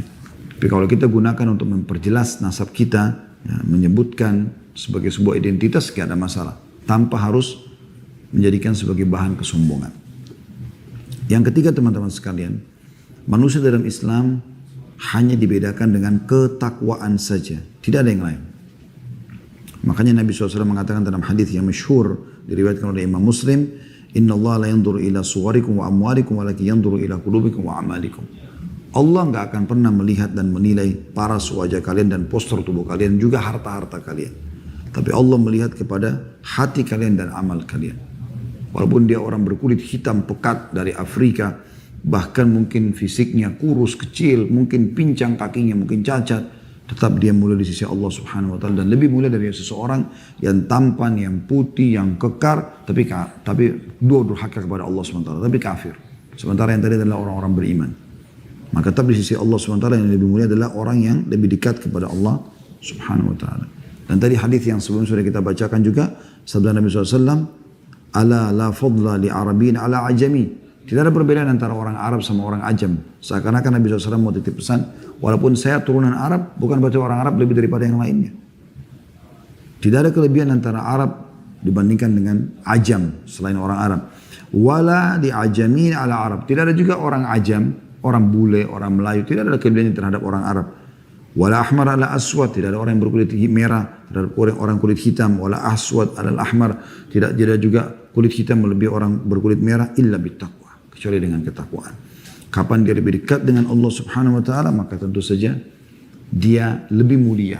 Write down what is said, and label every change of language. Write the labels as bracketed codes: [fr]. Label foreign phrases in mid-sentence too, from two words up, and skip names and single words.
[id] Tapi kalau kita gunakan untuk memperjelas nasab kita, ya, menyebutkan sebagai sebuah identitas, nggak ada masalah, tanpa harus menjadikan sebagai bahan kesombongan. Yang ketiga teman-teman sekalian, manusia dalam Islam hanya dibedakan dengan ketakwaan saja, tidak ada yang lain. Makanya Nabi SAW mengatakan dalam hadis yang masyhur diriwayatkan oleh Imam Muslim, [ar] إن الله لا ينظر إلى صوركم وأموالكم ولكن ينظر إلى قلوبكم وأعمالكم. [id] Allah nggak akan pernah melihat dan menilai paras wajah kalian dan postur tubuh kalian, juga harta-harta kalian. Tapi Allah melihat kepada hati kalian dan amal kalian. Walaupun dia orang berkulit hitam pekat dari Afrika, bahkan mungkin fisiknya kurus, kecil, mungkin pincang kakinya, mungkin cacat, tetap dia mulia di sisi Allah [ar] سبحانه وتعالى [id] dan lebih mulia dari seseorang yang tampan, yang putih, yang kekar, tapi dua durhaka kepada Allah [ar] سبحانه وتعالى, [id] tapi kafir. Sementara yang tadi adalah orang-orang beriman. Maka tetap di sisi Allah [ar] سبحانه وتعالى [id] yang lebih mulia adalah orang yang lebih dekat kepada Allah [ar] سبحانه وتعالى. [id] Dan tadi hadis yang sebelum sudah kita bacakan juga, sabda Nabi SAW, [ar] ألا لا فضل لعربي على عجمي. [id] Tidak ada perbedaan antara orang Arab sama orang Ajam. Seakan-akan Nabi SAW mau titip pesan, walaupun saya turunan Arab, bukan berarti orang Arab lebih daripada yang lainnya. Tidak ada kelebihan antara Arab dibandingkan dengan Ajam selain orang Arab. [ar] ولا لعجمي على عربي. [id] Tidak ada juga orang Ajam, orang bule, orang Melayu, tidak ada kelebihan terhadap orang Arab. [ar] ولا أحمر على أسود, [id] tidak ada orang yang berkulit merah terhadap orang kulit hitam. [ar] ولا أسود على أحمر, [id] tidak ada juga kulit hitam melebihi orang berkulit merah [ar] إلا بالتقوى, [id] kecuali dengan ketakwaan. Kapan dia lebih dekat dengan Allah [ar] سبحانه وتعالى, [id] maka tentu saja dia lebih mulia.